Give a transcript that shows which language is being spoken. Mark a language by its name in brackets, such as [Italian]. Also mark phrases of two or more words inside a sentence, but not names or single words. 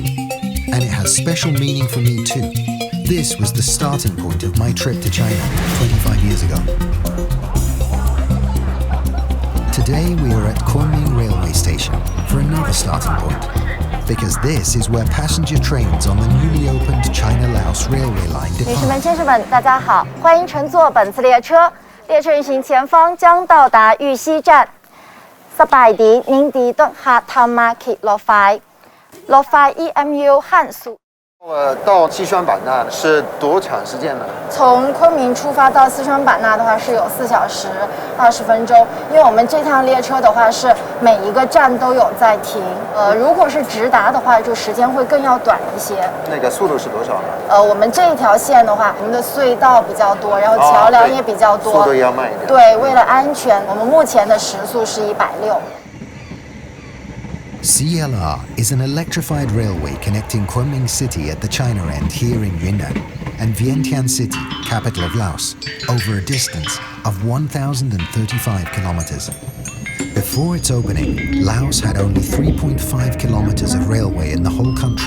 [English] And it has special meaning for me too. This was the starting point of my trip to China 25 years ago. Today we are at Kunming Railway Station for another starting point, because this is where passenger trains on the newly opened China-Laos Railway line [Chinese] 女士们、 [English] depart. [Chinese] 先生们，大家好，欢迎乘坐本次列车。列車運行前方將到達玉溪站。 สบายดี您ดีต้องหาทำมาขี่รถไฟรถไฟ EMU 汉速。到西双版纳是多长时间呢？从昆明出发到四川版纳的话是有4小时20分钟，因为我们这趟列车的话是每一个站都有在停。如果是直达的话，就时间会更要短一些。那个速度是多少呢？我们这一条线的话，我们的隧道比较多，然后桥梁也比较多，速度要慢一点。对，为了安全，我们目前的时速是160。 [English] CLR is an electrified railway connecting Kunming City at the China end here in Yunnan and Vientiane City, capital of Laos, over a distance of 1,035 kilometers. Before its opening, Laos had only 3.5 kilometers of railway in the whole country.